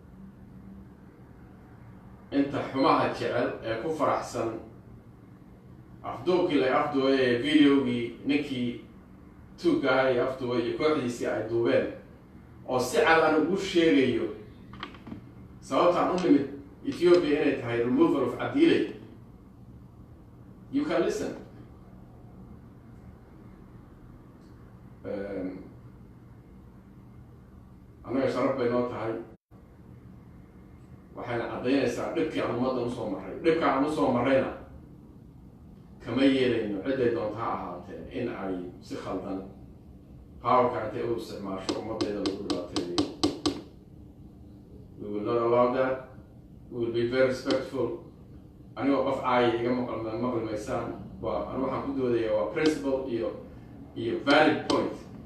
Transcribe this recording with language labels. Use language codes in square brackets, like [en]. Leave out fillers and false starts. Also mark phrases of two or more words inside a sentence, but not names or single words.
[so] inta xumaha jecel ee ku faraxsan afduubkii la afduubay ee videogii ninkii tuuggaha iyo afduubay iyo kooxdiisii ay duubeen oo si cad aan ugu sheegayo sababtaan u nimid Ethiopia inay tahay [en] removal of Abdilay you can listen [so] annaga sharaf bay noo tahay waxayna caddaynaysaa dhibkii aan ummaddan usoo marray dhibka aan usoo marrayna kama yeelayno ciday doonta ha ahaatee in ay si khaldan powerka intay u isticmaasho ummaddeeda lagu dhibaateeyo [en] we will not allow that we will be very respectful [so] anigoo qof caaya iga maqli maysaan anu waxaan ku doodayaa waa principle iyo [en] valid point